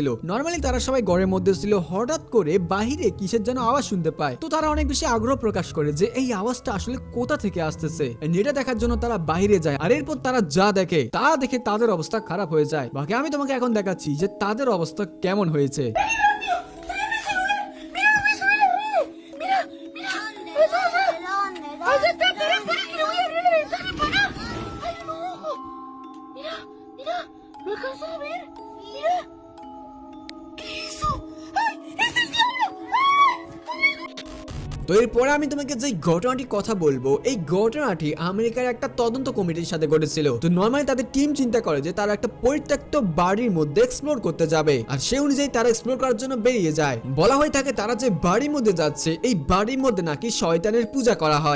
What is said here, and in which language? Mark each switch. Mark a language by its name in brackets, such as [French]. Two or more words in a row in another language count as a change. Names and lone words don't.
[Bangla] নরমালি তারা সবাই ঘরের মধ্যে ছিল, হঠাৎ করে বাহিরে কিসের যেন আওয়াজ শুনতে পায়। তো তারা অনেক বেশি আগ্রহ প্রকাশ করে যে এই আওয়াজটা আসলে কোথা থেকে আসতেছে। এটা দেখার জন্য তারা বাইরে যায়, আর এরপর তারা যা দেখে তা দেখে তাদের অবস্থা খারাপ হয়ে যায়। বাকি আমি তোমাকে এখন দেখাচ্ছি যে তাদের অবস্থা কেমন হয়েছে। [Spanish] ¿No alcanzó a ver? Mira. ¿Qué hizo? ¡Ay! ¡Es el diablo! ¡Ay! [Bangla] তো এরপরে আমি তোমাকে যে ঘটনাটি কথা বলবো এই ঘটনাটি আমেরিকার একটা তদন্ত কমিটির সাথে ঘটেছিল। তো নরমালি তাদের টিম চিন্তা করে যে তারা একটা পরিত্যক্ত বাড়ির মধ্যে এক্সপ্লোর করতে যাবে, আর সেই অনুযায়ী তারা এক্সপ্লোর করার জন্য বেরিয়ে যায়। বলা হয়ে থাকে তারা যে বাড়ির মধ্যে যাচ্ছে এই বাড়ির মধ্যে নাকি শয়তানের পূজা করা হয়।